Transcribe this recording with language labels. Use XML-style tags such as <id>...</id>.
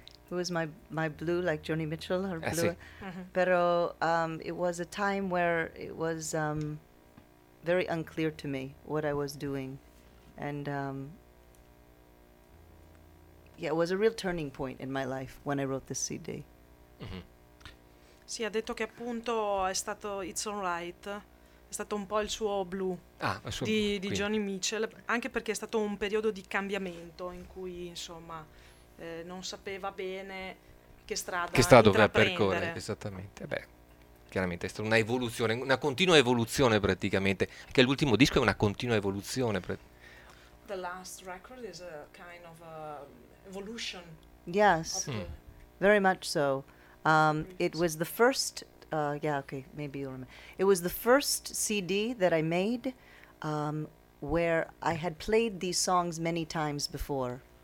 <en>It was my blue, like Joni Mitchell, her blue. Sì. Mm-hmm. Però it was a time where it was very unclear to me what I was doing. And it was a real turning point in my life when I wrote this CD. Mm-hmm.</en> <it>Sì, ha detto che appunto è stato It's All Right. È stato un po' il suo blu di Joni Mitchell, anche perché è stato un periodo di cambiamento in cui, insomma, non sapeva bene che strada doveva percorrere. Esattamente. Beh, chiaramente è stata una evoluzione, una continua evoluzione praticamente. Anche l'ultimo disco è una continua evoluzione.</it> <en>The last record is a kind of evolution. Yes, very much so. It was the first... maybe you'll remember. It was the first CD that I made where I had played these songs many times before.</en>